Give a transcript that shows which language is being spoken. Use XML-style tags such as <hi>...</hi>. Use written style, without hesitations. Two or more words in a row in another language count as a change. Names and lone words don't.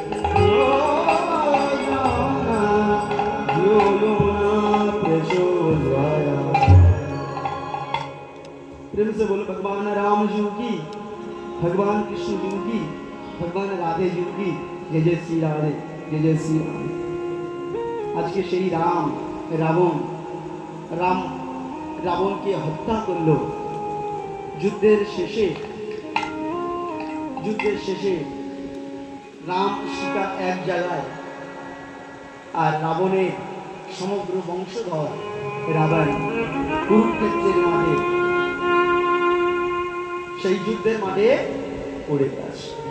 <sa>ধিয়ো यो न प्रचोदयात्।</sa> <hi>प्रेम से बोलो भगवान राम जी की, भगवान कृष्ण जी की, भगवान राधे जी की जय जय श्री राधे, जय जय श्री राधे।</hi> <bn>आज के সেই রাম রাবণকে হত্যা করলো। যুদ্ধের শেষে রাম সীতা এক জায়গায়, আর রাবণের সমগ্র বংশধর রাবণ কুরুক্ষেত্রের মাঠে, সেই যুদ্ধের মাঠে পড়ে গেছে।</bn>